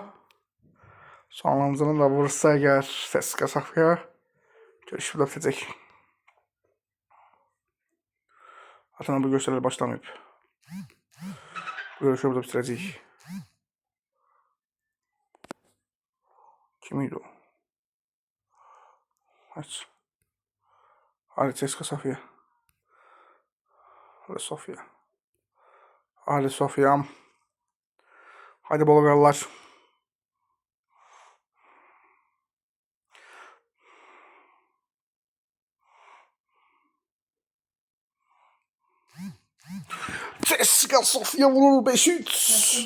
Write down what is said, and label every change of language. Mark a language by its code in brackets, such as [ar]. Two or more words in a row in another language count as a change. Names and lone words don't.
[az] Sonlarımızın da vurursa əgər CSKA Sofia. Görüş burada bitəcək. Zaten bu göstərilə başlamayıb. Bu görüşü burada bitirəcəyik. Kim idi o? [tr] Evet. Hadi CSKA Sofia. Hadi Sofia. Hadi Sofia. Hadi Bolgarlar. CSKA Sofia vurur 5-3.